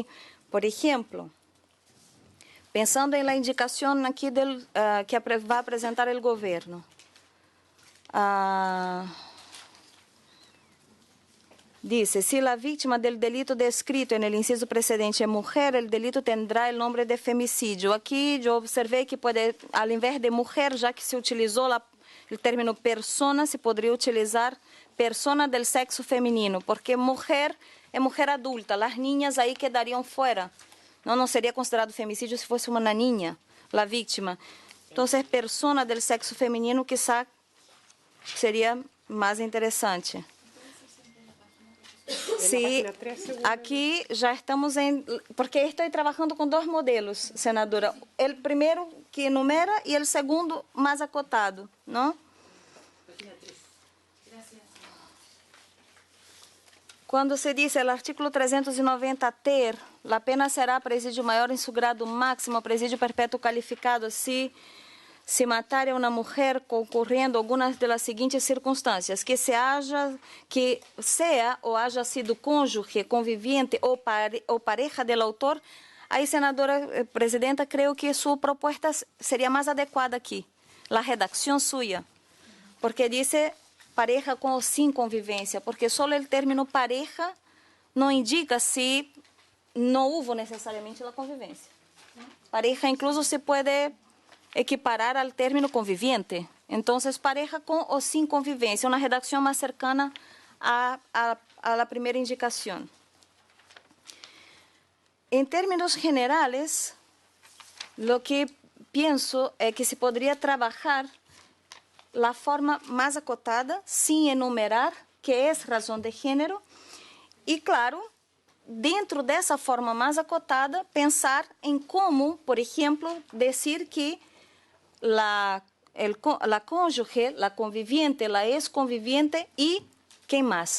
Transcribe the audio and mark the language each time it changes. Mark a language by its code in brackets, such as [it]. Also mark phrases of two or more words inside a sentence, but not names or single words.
[pt] Por exemplo, pensando em la indicação aqui que vai apresentar o governo. [es] Dice, si la víctima del delito descrito en el inciso precedente es mujer, el delito tendrá el nombre de femicídio. Aquí yo observé que puede, al invés de mujer, ya que se utilizó el término persona, se podría utilizar persona del sexo femenino, porque mujer es mujer adulta, las niñas ahí quedarían fuera. No sería considerado femicídio si fuese una niña, la víctima. Entonces, persona del sexo femenino quizá sería más interesante. Sí, [pt] aqui já estamos em... Porque estou trabalhando com dois modelos, senadora. O primeiro que enumera e o segundo mais acotado, não? Quando se diz o artigo 390 ter, a pena será presídio maior em seu grado máximo, presídio perpétuo qualificado, se matar a uma mulher concorrendo algumas das seguintes circunstâncias, que seja ou haja sido cônjuge, conviviente ou [es] pareja del autor. [pt] Aí, senadora presidenta, creio que sua proposta seria mais adequada aqui, a redacção sua, porque diz pareja com ou sem convivência, porque só o término pareja não indica se não houve necessariamente a convivência. Pareja incluso se pode equiparar [es] al término [pt] conviviente. [es] Entonces, pareja con o sin convivencia, una redacción más cercana a la primera indicación. En términos generales, lo que pienso es que se podría trabajar la forma más acotada, sin enumerar, que es razón de género, y claro, dentro de esa forma más acotada, pensar en cómo, por ejemplo, decir que la cónyuge, la conviviente, la ex-conviviente y, ¿qué más?